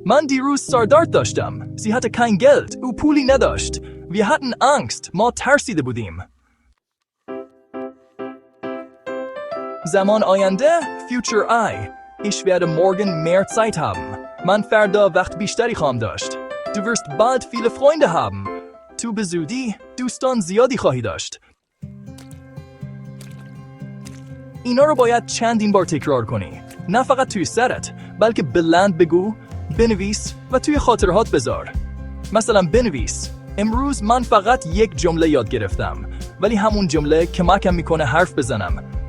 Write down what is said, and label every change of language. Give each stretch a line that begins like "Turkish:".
Persian: Man دیروز سردرد داشتم.
German: Sie hatte kein Geld.
Persian: او پولی نداشت.
German: Wir hatten Angst.
Persian: ما ترسیده بودیم. Zaman آینده.
German: Future I. Ich werde morgen mehr Zeit haben.
Persian: Man فردا وقت بیشتری خواهم داشت.
German: Du wirst bald viele Freunde haben.
Persian: تو به زودی دوستان زیادی خواهی داشت. اینا رو باید چندین بار تکرار کنی. نه فقط توی سرت، بلکه بلند بگو، بنویس و توی خاطرهات بذار. مثلا بنویس: امروز من فقط یک جمله یاد گرفتم، ولی همون جمله کمکم میکنه حرف بزنم.